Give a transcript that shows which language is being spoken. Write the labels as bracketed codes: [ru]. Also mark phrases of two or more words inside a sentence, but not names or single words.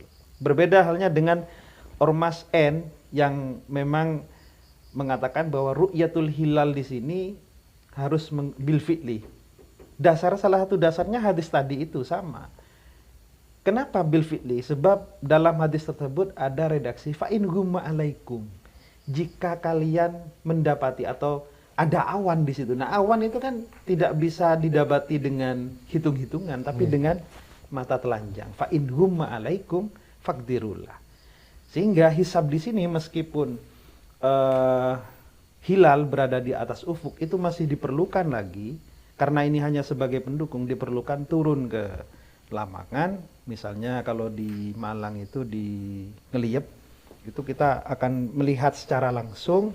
[id] Berbeda halnya dengan ormas N yang memang mengatakan bahwa [ar] رؤية الهلال [id] di sini harus [ar] بالفعل. [id] Salah satu dasarnya hadis tadi itu sama. Kenapa [ar] بالفعل? [id] Sebab dalam hadis tersebut ada redaksi [ar] فإن غم عليكم. [id] Jika kalian mendapati atau ada awan di situ. Nah, awan itu kan tidak bisa didapati dengan hitung-hitungan tapi dengan mata telanjang. [ar] فإن غم عليكم فاقدروا له. [id] Sehingga hisab di sini meskipun hilal berada di atas ufuk itu masih diperlukan lagi karena ini hanya sebagai pendukung, diperlukan turun ke lapangan. Misalnya kalau di Malang itu di Ngeliep itu kita akan melihat secara langsung.